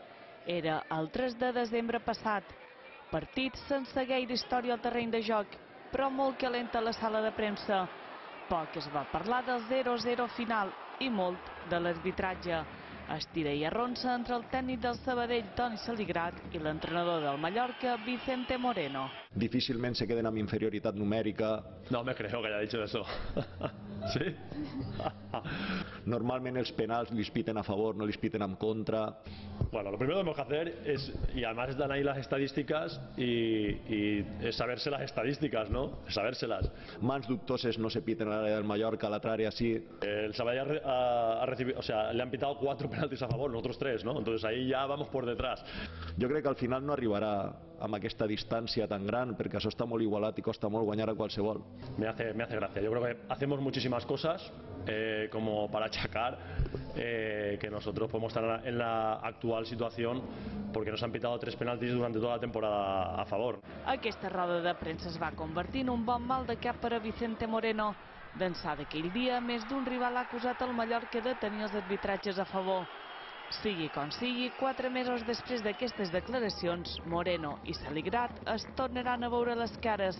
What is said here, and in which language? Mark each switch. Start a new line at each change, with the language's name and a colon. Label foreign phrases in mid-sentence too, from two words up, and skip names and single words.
Catalan: Era el 3 de desembre passat. Partit sense gaire història al terreny de joc, però molt calenta a la sala de premsa. Poc es va parlar del 0-0 final i molt de l'arbitratge. Estira i arronsa entre el tècnic del Sabadell, Toni Saligrat, i l'entrenador del Mallorca, Vicente Moreno. Difícilment se queden amb inferioritat numèrica.
Spanish: No me creo que haya dicho eso. ¿Sí?
Catalan: Normalment els penals les piten a favor, no les piten en contra.
Spanish: Bueno, lo primero que tenemos que hacer es, y además están ahí las estadísticas, y es saberse las estadísticas, ¿no? Sabérselas.
Catalan: Mans dubtoses no se piten a l'àrea del Mallorca, a l'altra àrea sí.
Spanish: El Sabadell ha recibido, o sea, le han pitado 4 penaltis a favor, nosotros 3, ¿no? Entonces ahí ya vamos por detrás.
Catalan: Jo crec que al final no arribarà amb aquesta distància tan gran, perquè això està molt igualat i costa molt guanyar a qualsevol.
Spanish: Me hace gracia. Yo creo que hacemos muchísimas cosas como para achacar que nosotros podemos estar en la actual situación porque nos han pitado 3 penaltis durante toda la temporada a favor.
Catalan: Aquesta roda de premsa es va convertir en un bon mal de cap per a Vicente Moreno. D'ençà d'aquell dia, més d'un rival ha acusat el Mallorca de tenir els arbitratges a favor. Sigui com sigui, 4 mesos després d'aquestes declaracions, Moreno i Saligrat es tornaran a veure les cares.